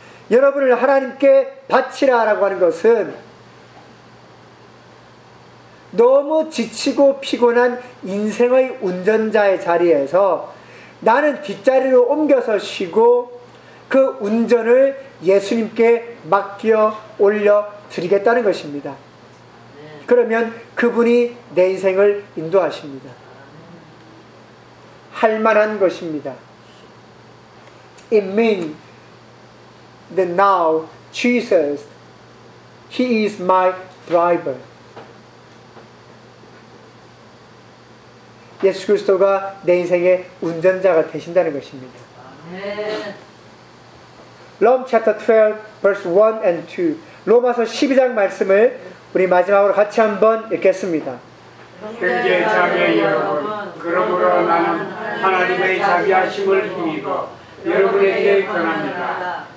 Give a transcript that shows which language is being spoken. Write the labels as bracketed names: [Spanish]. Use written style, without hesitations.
[Korean] 여러분을 하나님께 바치라라고 하는 것은 너무 지치고 피곤한 인생의 운전자의 자리에서 나는 뒷자리로 옮겨서 쉬고 그 운전을 예수님께 맡겨 올려 드리겠다는 것입니다. 그러면 그분이 내 인생을 인도하십니다. 할 만한 것입니다. [English] It means that now Jesus, He is my driver. [Korean] 예수 그리스도가 내 인생의 운전자가 되신다는 것입니다. 아멘. [English] Romans chapter 12, verse 1 and 2. [Korean] 로마서 12장 말씀을 우리 마지막으로 같이 한번 읽겠습니다. 형제 자매 여러분, 그러므로 나는 하나님의 자비하심을 힘입어 여러분에게 권합니다.